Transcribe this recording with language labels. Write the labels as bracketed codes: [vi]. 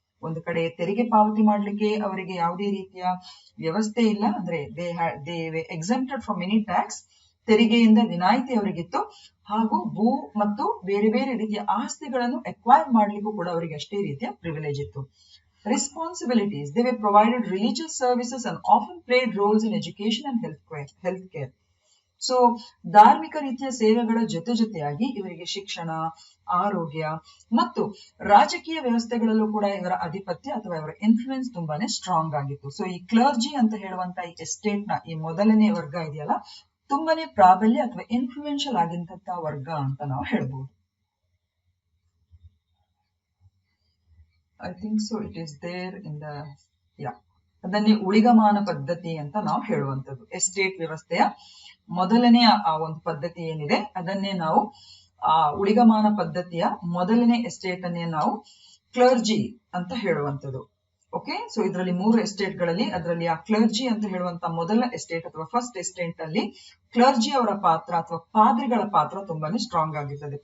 [kn] ಒಂದು ಕಡೆ ತೆರಿಗೆ ಪಾವತಿ ಮಾಡ್ಲಿಕ್ಕೆ ಅವರಿಗೆ ಯಾವುದೇ ರೀತಿಯ ವ್ಯವಸ್ಥೆ ಇಲ್ಲ, ಅಂದ್ರೆ [en] they exempted from any tax, [kn] ತೆರಿಗೆಯಿಂದ ವಿನಾಯಿತಿ ಅವರಿಗಿತ್ತು. ಹಾಗೂ ಭೂ ಮತ್ತು ಬೇರೆ ಬೇರೆ ರೀತಿಯ ಆಸ್ತಿಗಳನ್ನು ಎಕ್ವೈರ್ ಮಾಡ್ಲಿಕ್ಕೂ ಕೂಡ ಅವರಿಗೆ ಅಷ್ಟೇ ರೀತಿಯ ಪ್ರಿವಿಲೇಜ್ ಇತ್ತು. [en] Responsibilities. They were provided religious services and often played roles in education and healthcare. [kn] So ಧಾರ್ಮಿಕ ರೀತಿಯ ಸೇವೆಗಳ ಜೊತೆಯಾಗಿ ಇವರಿಗೆ ಶಿಕ್ಷಣ, ಆರೋಗ್ಯ ಮತ್ತು ರಾಜಕೀಯ ವ್ಯವಸ್ಥೆಗಳಲ್ಲೂ ಕೂಡ ಇವರ ಆಧಿಪತ್ಯ ಅಥವಾ ಇವರ ಇನ್ಫ್ಲೂಯೆನ್ಸ್ ತುಂಬಾನೇ ಸ್ಟ್ರಾಂಗ್ ಆಗಿತ್ತು. ಸೊ ಈ ಕ್ಲರ್ಜಿ ಅಂತ ಹೇಳುವಂತ ಈ ಎಸ್ಟೇಟ್ ನ ಈ ಮೊದಲನೇ ವರ್ಗ ಇದೆಯಲ್ಲ, ತುಂಬಾನೇ ಪ್ರಾಬಲ್ಯ ಅಥವಾ ಇನ್ಫ್ಲೂಯೆನ್ಷಿಯಲ್ ಆಗಿಂತ ವರ್ಗ ಅಂತ ನಾವು ಹೇಳ್ಬೋದು. [en] I think so it is there in the [kn] ಅದನ್ನೇ ಉಳಿಗಮಾನ ಪದ್ಧತಿ ಅಂತ ನಾವು ಹೇಳುವಂಥದ್ದು. ಎಸ್ಟೇಟ್ ವ್ಯವಸ್ಥೆಯ ಮೊದಲನೆಯ ಆ ಒಂದು ಪದ್ಧತಿ ಏನಿದೆ ಅದನ್ನೇ ನಾವು ಆ ಉಳಿಗಮಾನ ಪದ್ಧತಿಯ ಮೊದಲನೇ ಎಸ್ಟೇಟ್ ಅನ್ನೇ ನಾವು ಕ್ಲರ್ಜಿ ಅಂತ ಹೇಳುವಂಥದ್ದು. ಓಕೆ, ಸೊ ಇದರಲ್ಲಿ 3 ಎಸ್ಟೇಟ್ ಗಳಲ್ಲಿ ಅದರಲ್ಲಿ ಆ ಕ್ಲರ್ಜಿ ಅಂತ ಹೇಳುವಂತ ಮೊದಲ ಎಸ್ಟೇಟ್ ಅಥವಾ ಫಸ್ಟ್ ಎಸ್ಟೇಟ್ ಅಲ್ಲಿ ಕ್ಲರ್ಜಿ ಅವರ ಪಾತ್ರ ಅಥವಾ ಪಾದ್ರಿಗಳ ಪಾತ್ರ ತುಂಬಾನೇ ಸ್ಟ್ರಾಂಗ್ ಆಗಿರ್ತದೆ.